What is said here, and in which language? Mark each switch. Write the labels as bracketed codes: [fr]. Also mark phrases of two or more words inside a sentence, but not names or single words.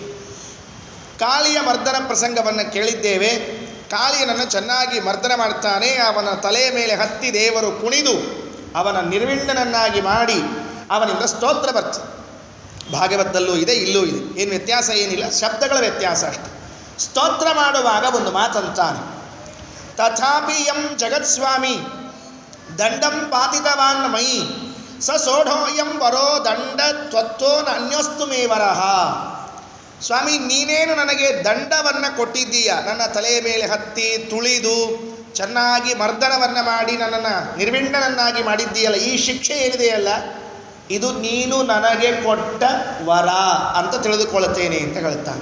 [kn] ಕಾಳಿಯ ಮರ್ದನ ಪ್ರಸಂಗವನ್ನು ಕೇಳಿದ್ದೇವೆ. ಕಾಳಿಯನನ್ನು ಚೆನ್ನಾಗಿ ಮರ್ದನ ಮಾಡ್ತಾನೆ. ಅವನ ತಲೆಯ ಮೇಲೆ ಹತ್ತಿ ದೇವರು ಕುಣಿದು ಅವನ ನಿರ್ವಿಣ್ಣನನ್ನಾಗಿ ಮಾಡಿ ಅವನಿಂದ ಸ್ತೋತ್ರ ಬರ್ತದೆ. ಭಾಗವತದಲ್ಲೂ ಇದೆ, ಇಲ್ಲೂ ಇದೆ, ಏನು ವ್ಯತ್ಯಾಸ ಏನಿಲ್ಲ, ಶಬ್ದಗಳ ವ್ಯತ್ಯಾಸ ಅಷ್ಟೆ. ಸ್ತೋತ್ರ ಮಾಡುವಾಗ ಒಂದು ಮಾತಂತಾನೆ, [sa] ತಥಾಪಿ ಯಂ ಜಗತ್ಸ್ವಾಮಿ ದಂಡಂ ಪಾತಿತವಾನ್ ಮಯಿ ಸ ಸೋಢೋಯಂ ವರೋ ದಂಡ ತ್ವತ್ತೋ ಅನ್ಯೋಸ್ತು ಮೇವರಹ. [kn] ಸ್ವಾಮಿ, ನೀನೇನು ನನಗೆ ದಂಡವನ್ನು ಕೊಟ್ಟಿದ್ದೀಯ, ನನ್ನ ತಲೆಯ ಮೇಲೆ ಹತ್ತಿ ತುಳಿದು ಚೆನ್ನಾಗಿ ಮರ್ದನವನ್ನು ಮಾಡಿ ನನ್ನನ್ನು ನಿರ್ವಿಣ್ಣನನ್ನಾಗಿ ಮಾಡಿದ್ದೀಯಲ್ಲ, ಈ ಶಿಕ್ಷೆ ಏನಿದೆಯಲ್ಲ ಇದು ನೀನು ನನಗೆ ಕೊಟ್ಟ ವರ ಅಂತ ತಿಳಿದುಕೊಳ್ಳುತ್ತೇನೆ ಅಂತ ಹೇಳ್ತಾನೆ.